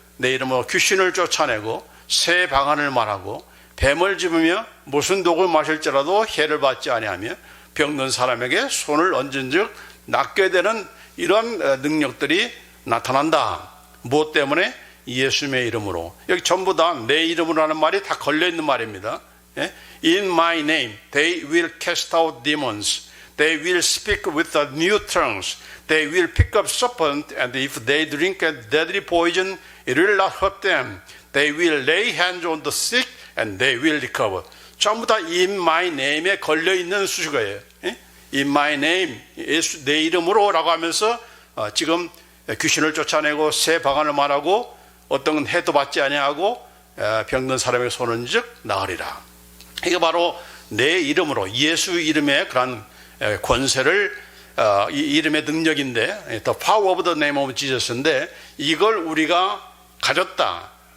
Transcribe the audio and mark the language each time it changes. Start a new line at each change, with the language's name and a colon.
Korean: 내 이름으로 귀신을 쫓아내고 새 방언을 말하고 뱀을 집으며 무슨 독을 마실지라도 해를 받지 아니하며 병든 사람에게 손을 얹은 즉 낫게 되는 이런 능력들이 나타난다. 무엇 때문에? 예수님의 이름으로. 여기 전부 다 내 이름으로 하는 말이 다 걸려있는 말입니다.
English: In my name they will cast out demons. They will speak with the new tongues. They will pick up serpent, and if they drink a deadly poison, it will not hurt them. They will lay hands on the sick, and they will recover.
Korean: 전부 다
English: in my name
Korean: 에 걸려있는 수식어예요.
English: In my name,
Korean: 예수 내 이름으로 라고 하면서 지금 귀신을 쫓아내고 새 방언을 말하고 어떤 건 해도 받지 아니하고 병든 사람의 손은 즉 나으리라. 이게 바로 내 이름으로 예수 이름의 그런 권세를 이 이름의 능력인데
English: The power of the name of Jesus
Korean: 인데 이걸 우리가 가졌다.